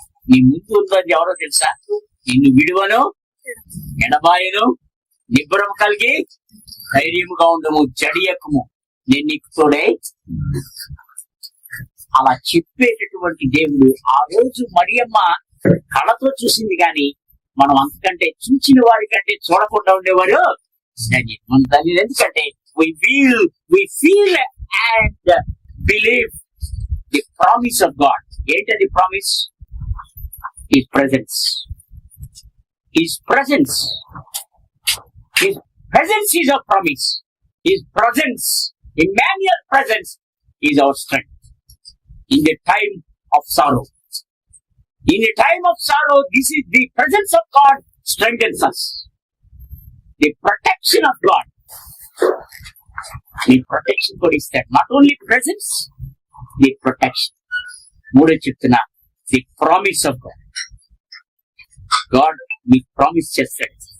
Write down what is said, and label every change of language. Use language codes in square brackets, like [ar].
[te] నీ ముందు ఉన్నది ఎవరో తెలుసా? నిన్ను విడువను, ఎడబాయను, నిబ్బరం కలిగి ధైర్యముగా ఉండము, జడియకము, నేను నీకు తోడే. అలా చెప్పేటటువంటి దేవుడు. ఆ రోజు మరియమ్మ కళతో చూసింది, కానీ మనం అంతకంటే చూచిన వారి కంటే చూడకుండా ఉండేవాడు మన తల్లి. ఎందుకంటే [en] we feel and believe the promise of God. [te] ఏంటది promise? [en] His presence. His presence. His presence is our promise. His presence, Emmanuel presence, is our strength. In the time of sorrow. In the time of sorrow, this is the presence of God strengthens us. The protection of God. The protection God is that. Not only presence, the protection. [te] మూడో చెప్తున్నా, [en] the promise of God. [te] God మీకు promise చేస్తాడు.